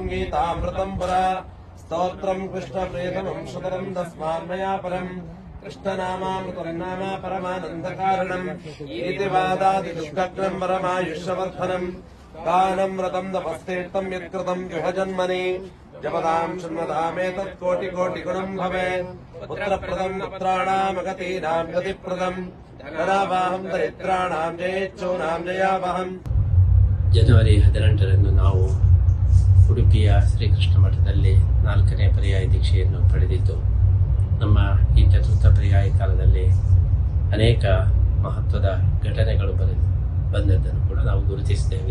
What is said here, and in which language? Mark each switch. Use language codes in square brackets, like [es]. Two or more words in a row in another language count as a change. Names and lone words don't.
[sa] गीतामृतम् पुरा स्तोत्रम् कृष्णप्रियतमम् शतम् तस्मान् मया परम् कृष्णनामामृतम् नाम परमानन्दकारणम् इति वादादिदुष्टग्नम् परमायुष्यवर्धनम् दानम् व्रतम् तपस्तीर्थम् यत्कृतम् जुहजन्मनि जपदाम् शृण्वतामेतत् कोटिकोटिगुणम् भवेत् पुत्रप्रदम् पुत्राणामगतीनाम् गतिप्रदम् धनावाहम् दरिद्राणाम् जयेच्छूनाम् जयावहम्. [kn] ಜನವರಿ 18ರಂದು ನಾವು ಉಡುಪಿಯ ಶ್ರೀಕೃಷ್ಣ ಮಠದಲ್ಲಿ 4ನೇ ಪರ್ಯಾಯ ದೀಕ್ಷೆಯನ್ನು ಪಡೆದಿದ್ದು, ನಮ್ಮ ಈ ಚತುರ್ಥ ಪರ್ಯಾಯ ಕಾಲದಲ್ಲಿ ಅನೇಕ ಮಹತ್ವದ ಘಟನೆಗಳು ಬಂದದ್ದನ್ನು ಕೂಡ ನಾವು ಗುರುತಿಸಿದ್ದೇವೆ.